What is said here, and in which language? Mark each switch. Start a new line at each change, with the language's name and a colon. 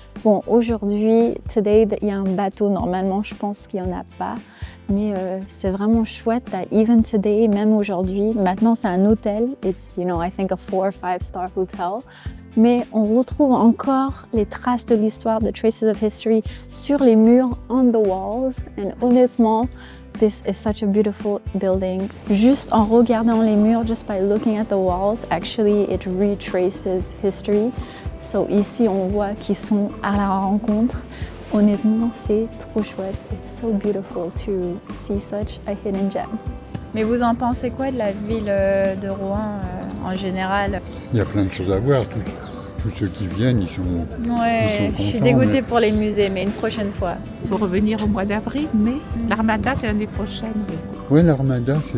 French: Bon, aujourd'hui, today, il y a un bateau, normalement, je pense qu'il n'y en a pas, mais c'est vraiment chouette
English: that even today,
French: même aujourd'hui, maintenant c'est un hôtel,
English: it's, you know, I think a 4 or 5-star hotel,
French: mais on retrouve encore les traces de l'histoire,
English: the traces of history,
French: sur les murs,
English: on the walls,
French: and honnêtement,
English: this is such a beautiful building.
French: Juste en regardant les murs,
English: just by looking at the walls, actually it retraces history.
French: So ici, on voit qu'ils sont à la rencontre. Honnêtement, c'est trop chouette.
English: It's so beautiful to see such a hidden gem.
French: Mais vous en pensez quoi de la ville de Rouen en général? Il y a plein de choses à voir. Tous ceux qui viennent, ils sont Ouais, je suis dégoûtée pour les musées, mais une prochaine fois. Il faut revenir au mois d'avril, mais l'Armada, c'est l'année prochaine. Oui, l'Armada,